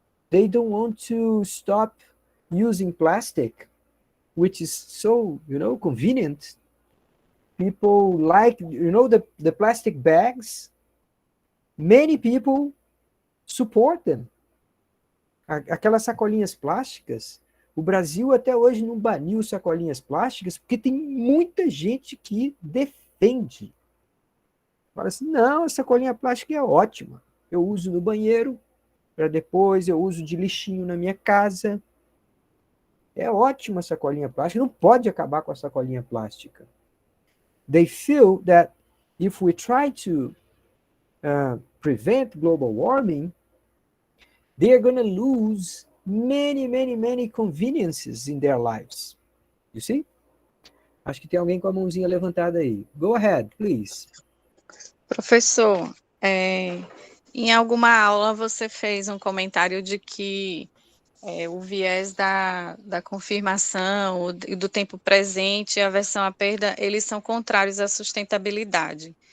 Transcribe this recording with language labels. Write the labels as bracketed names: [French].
[English] They don't want to stop using plastic, which is so, convenient. People like, the plastic bags. Many people support them. [Portuguese] Aquelas sacolinhas plásticas, o Brasil até hoje não baniu sacolinhas plásticas porque tem muita gente que defende. Fala assim, não, a sacolinha plástica é ótima. Eu uso no banheiro, para depois eu uso de lixinho na minha casa. É ótima a sacolinha plástica, não pode acabar com a sacolinha plástica. [English] They feel that if we try to prevent global warming, they are going to lose many, many, many conveniences in their lives. You see? [Portuguese] Acho que tem alguém com a mãozinha levantada aí. [English] Go ahead, please. [Portuguese] Professor, em alguma aula você fez um comentário de que o viés da confirmação e do tempo presente e a aversão à perda, eles são contrários à sustentabilidade.